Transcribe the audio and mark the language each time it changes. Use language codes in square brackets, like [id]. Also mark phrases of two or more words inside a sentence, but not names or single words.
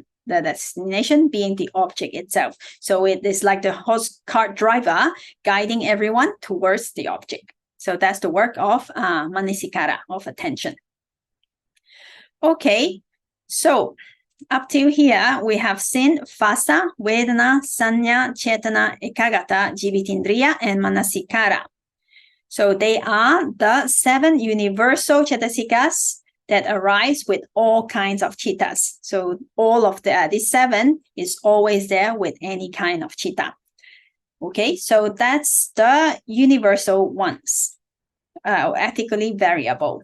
[en] The destination being the object itself. So it is like the horse cart driver guiding everyone towards the object. So that's the work of manasikara, of attention. Okay, so up till here we have seen [pi] phasa, vedana, sanya, chetana, ekagata, jivitindriya, [en] and manasikara. So they are the 7 universal cetasikas that arise with all kinds of chittas. So all of these 7 is always there with any kind of chitta. Okay, so that's the universal ones, ethically variable.